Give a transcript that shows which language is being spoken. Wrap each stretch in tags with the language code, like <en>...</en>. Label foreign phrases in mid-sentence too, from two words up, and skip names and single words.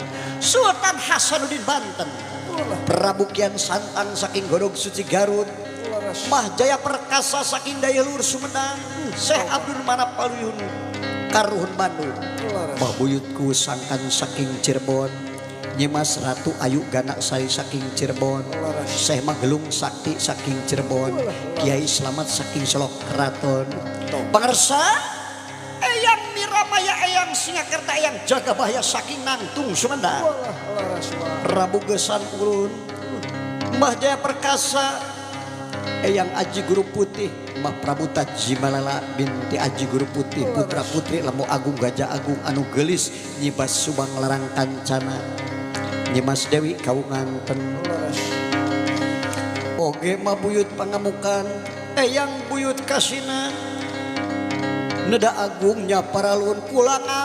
<su>Sultan Hasanuddin Banten Prabu Kian Santang saking Godog Suci Garut Mah Jaya Perkasa saking Daya Luhur Sumedang Syekh Abdul Manap Paluyun Karuhun Bandung Mahbuyutku sangkan saking Cirebon Nyimas Ratu Ayu Ganak Sari saking Cirebon Syekh Magelung Sakti saking Cirebon Kiai Slamet saking Selok Keraton pangersa eyang Miramaya eyang Singakerta eyang Jagabahya saking Nangtung Sumedang Prabu Gesan Ulun Mbah Jaya Perkasa Eyang Aji Guru Putih Mbah Pramuta Jimalala binti Aji Guru Putih putra putri Lamu Agung Gajah Agung anu gelis Nyibas Subang Larang Kancana Nyimas Dewi Kaunganten oge mah buyut pangamukan Eyang buyut kasina Neda agungnya paralun pulang</su>